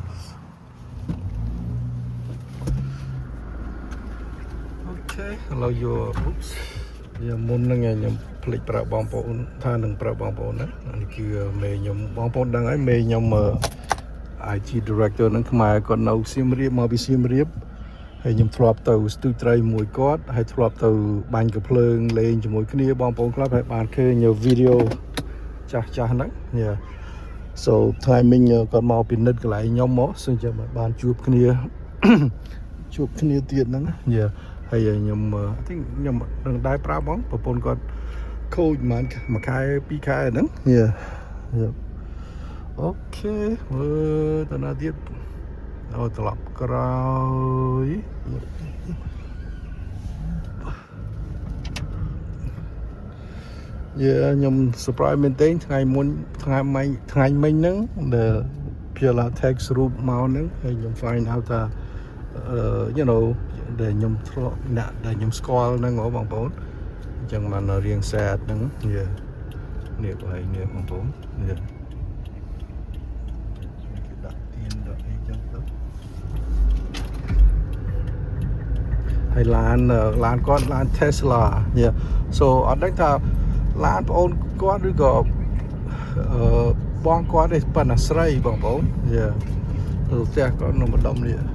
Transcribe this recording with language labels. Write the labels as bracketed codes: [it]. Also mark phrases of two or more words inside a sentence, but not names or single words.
[km] អូខេឥឡូវយក Oops វាមុនហ្នឹងខ្ញុំភ្លេចប្រាប់បងប្អូនថានឹងប្រាប់បងប្អូនណានេះគឺមេខ្ញុំបងប្អូនដឹងហើយមេខ្ញុំIT director នឹងខ្មែរគាត់នៅសៀមរាបមកពីសៀមរាបហើយខ្ញុំធ្លាប់ទៅស្ទូចត្រីមួយគាត់ហើយធ្លាប់ទៅបាញ់ កាភ្លើងលេងជាមួយគ្នាបងប្អូនខ្លះហើយបានឃើញវីដេអូចាស់ហ្នឹង [en] Yeah so timing [km] គាត់មកពីនិតកន្លែងខ្ញុំមកសឹងចាំបានជួបគ្នា ជួបគ្នាទៀតហ្នឹង Yeahហើយខ្ញុំ [en] I think [km] ខ្ញុំនឹងដែរប្រាប់បងប្រពន្ធគាត់ខូចប្រហែលមួយខែពីរខែហ្នឹង [en] Yeah Yeah [km] អូខេមើលតាណាទៀតអូត្រឡប់ក្រោយ ខ្ញុំ surprise មែនទែនថ្ងៃមុនថ្ងៃមិញហ្នឹងដែល Pila text រូបមកហ្នឹងហើយខ្ញុំ [en] find out [km] ថា [en] you know [km] ដែលខ្ញុំធ្លាប់អ្នកដែលខ្ញុំស្គាល់ហ្នឹងហ៎បងប្អូនអញ្ចឹងបានរៀង sad ហ្នឹងនេះកន្លែងនេះបងប្អូននេះ ហើយឡានគាត់ឡាន Tesla so អត់ដឹងថាឡានបងអូនគាត់ឬក៏បងគាត់ទេប៉ុន្តែស្រីបងប្អូនទៅផ្ទះគាត់នៅម្ដុំនេះ